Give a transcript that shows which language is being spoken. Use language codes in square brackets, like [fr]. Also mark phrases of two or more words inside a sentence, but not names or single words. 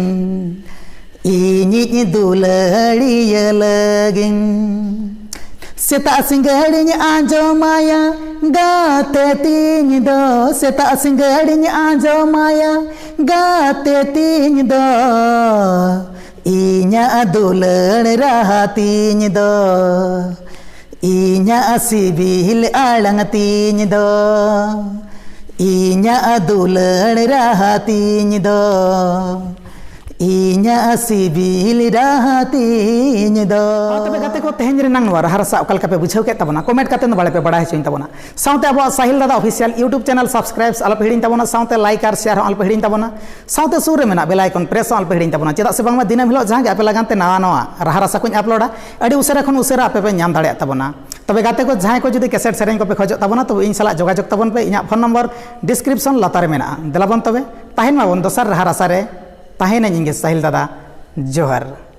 [sat] इñ दुलहड़िया लगिन सेता सिंगहड़िñ आजो माया गाते तिñ दो सेता सिंगहड़िñ आजो माया गाते तिñ दो इñा दुलड़ रहा तिñ दो इñा सिबिल आड़ंग तिñ दो इñा दुलड़ रहा तिñ दो इñा सिबिल रहा तिñ दो तबे गाते को तेहेन रेनांग नवा राहा रसा ओकाल पे बुझाव के तबना कमेंट काते न बाळे पे बड़ा हेचिन तबना साउते अब साहिल दादा [en] official YouTube channel subscribe [sat] आल पे हिडिन तबना साउते लाइक और शेयर आल पे हिडिन तबना साउते सुर रे मेना [en] bell icon press [sat] आल पे हिडिन तबना चेदा से बांगमा दिनम हिलो जहां आपे लगानते नावा नावा राहा रसा को अपलोडा अडी उसेरा खन उसेरा आपे पे नाम दाड़े तबना तबे गाते को जहां को जुदी कैसेट सेरेंज को पे खोजो तबना तो इन सला जोगाजोग तबन पे इना [en] phone number description [sat] लातारे मेना देलाबन तबे ताहेन माबन दोसर राहा रसा रे ताहेन इंगे साहिल दादा जोहर।